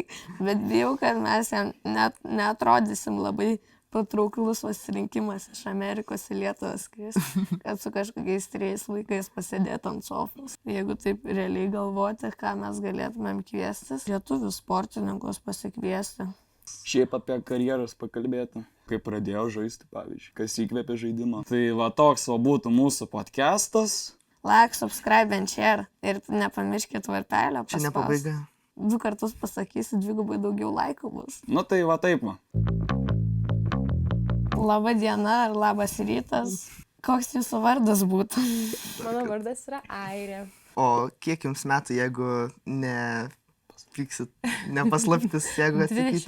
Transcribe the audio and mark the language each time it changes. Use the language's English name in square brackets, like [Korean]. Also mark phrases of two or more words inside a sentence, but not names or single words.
[Lithuanian] Bet bijau, kad mes jam neatrodysim labai patrauklus pasirinkimas iš Amerikos į Lietuvą skristi, kad su kažkokiais 3 vaikais pasėdėtų ant sofos. Jeigu taip realiai galvoti, ką mes galėtumėm kviestis, lietuvių sportininkus pasikviesti. Šiaip apie karjeras pakalbėti, kaip pradėjau žaisti, pavyzdžiui, kas įkvėpė žaidimą. Tai toks būtų mūsų podcastas. [English] Like, subscribe and share [Lithuanian] ir nepamirškit varpelio paspausti. Čia ne pabaiga. 2 kartus pasakysi, 2 daugiau laikų bus. Tai taip. Labą dieną ar labas rytas. Koks jūsų vardas būtų? Mano vardas yra Airė. O kiek jums metų, jeigu nepaslaptis, jeigu atsakyti?